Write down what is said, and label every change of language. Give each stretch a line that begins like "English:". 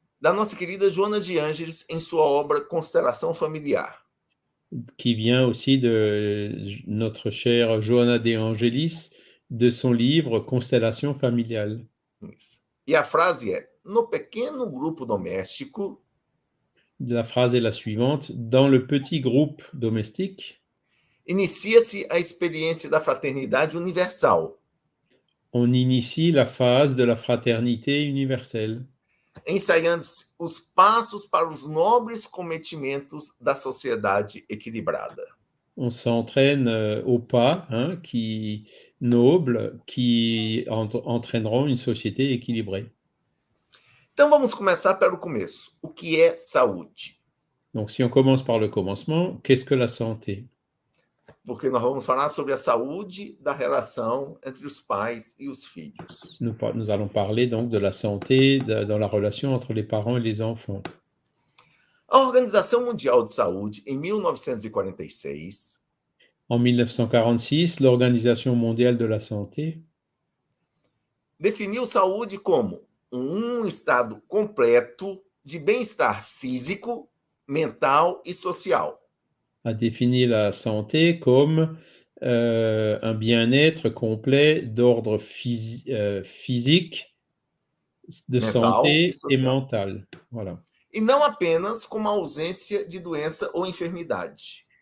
Portuguese: Da nossa querida Joana de Ângeles em sua obra Constelação Familiar.
French: Qui vient aussi de notre chère Joana de Angelis, de son livre Constellation familiale.
Portuguese: Isso. E a frase é: no pequeno grupo doméstico.
French: La phrase est la suivante: dans le petit groupe domestique,
Portuguese: inicia-se a experiência da fraternidade universal.
French: On initie la phase de la fraternité universelle.
Portuguese: Ensaiando-se os passos para os nobres cometimentos da sociedade equilibrada.
French: On s'entraîne au pas nobles qui entraîneront une société équilibrée.
Portuguese: Então vamos começar pelo começo. O que é saúde?
French: Donc si on commence par le commencement, qu'est-ce que la santé?
Portuguese: Porque nós vamos falar sobre a saúde da relação entre os pais e os filhos.
French: Nous allons parler donc de la santé dans la relation entre les parents et les enfants.
Portuguese: A Organização Mundial de Saúde, em 1946,
French: en 1946, l'Organisation mondiale de la santé
Portuguese: definiu saúde como estado completo de bem-estar físico, mental e social.
French: A défini la santé comme un bien-être complet d'ordre physique, de
Portuguese: Mental e
French: santé et
Portuguese: social.
French: mental. Voilà.
Portuguese: E não apenas com uma ausência de doença ou enfermidade.